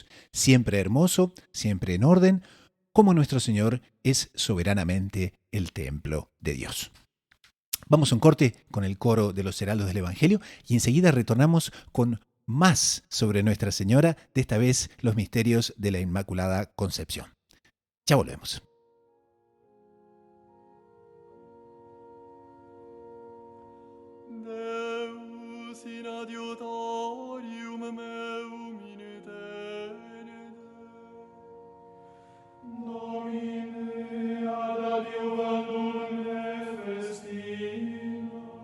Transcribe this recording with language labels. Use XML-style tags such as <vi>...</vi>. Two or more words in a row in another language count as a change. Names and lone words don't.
<es>Siempre hermoso, siempre en orden, como nuestro Señor es soberanamente el templo de Dios. Vamos a un corte con el coro de los heraldos del Evangelio y enseguida retornamos con más sobre Nuestra Señora, de esta vez los misterios de la Inmaculada Concepción. Ya volvemos.</es> <la>Deus in adiutorium meum in tenere, Domine ad adiuvandum me festina,</la>